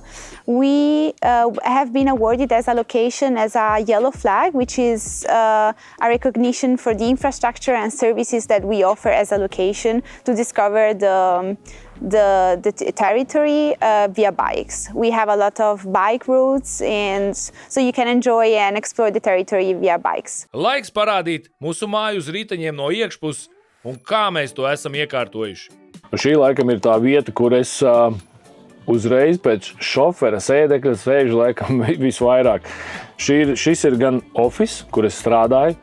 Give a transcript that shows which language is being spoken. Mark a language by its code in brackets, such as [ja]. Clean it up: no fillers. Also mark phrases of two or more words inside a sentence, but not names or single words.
[en] We have been awarded as a location as a yellow flag, which is a recognition for the infrastructure and services that we offer as a location to discover the territory via bikes. We have a lot of bike routes, and so you can enjoy and explore the territory via bikes. [lv] Laiks parādīt mūsu māju uz riteņiem no iekšpuses un kā mēs to esam iekārtojuši. Šī laikam ir tā vieta, kur es uzreiz pēc šofera sēdekļa sēžu laikam visvairāk. Šis ir gan office, kur es strādāju.